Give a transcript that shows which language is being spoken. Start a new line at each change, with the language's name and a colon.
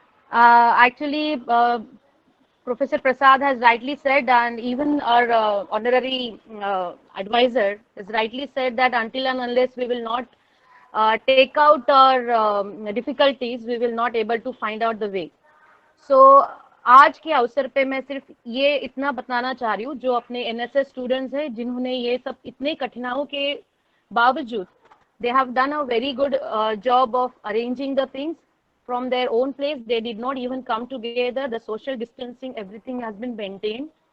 English: Actually, Professor Prasad has rightly said, and even our honorary advisor has rightly said, that until and unless we will not take out our difficulties, we will not able to find out the way.
Hindi: So आज के अवसर पे मैं सिर्फ ये इतना बताना चाह रही हूँ, जो अपने NSS स्टूडेंट्स हैं, जिन्होंने ये सब इतने कठिनाइयों के बावजूद
English: they have done a very good job of arranging the things from their own place. They did not even come together. The social distancing, everything has been maintained.